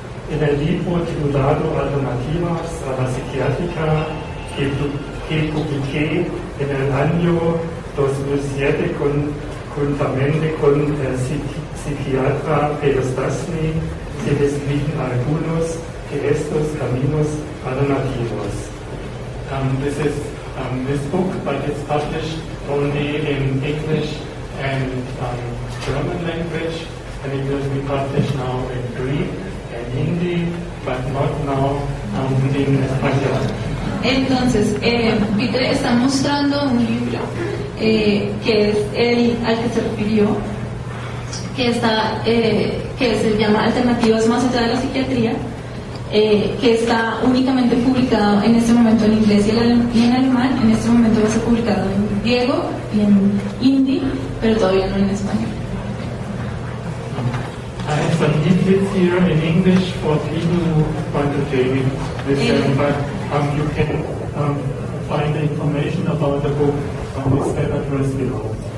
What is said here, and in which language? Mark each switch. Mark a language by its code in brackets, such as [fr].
[es] En el libro titulado Alternativas a la psiquiátrica que publiqué en el año 2007 juntamente con el psiquiatra Peter Stastny, se describen algunos de estos caminos alternativos. [en] This book, but it's published only in English and German language, and it will be published now in Greek and Hindi, but not now in Español. [es] Entonces, Peter está mostrando un libro que es el al que se refirió, que se llama Alternativas más allá de la psiquiatría, que está únicamente publicado en este momento en inglés y en alemán. En este momento va a ser publicado en griego y en hindi, pero todavía no en español. [en] I have some leaflets here in English for people who want to take it with them, but you can find the information about the book on this web address below.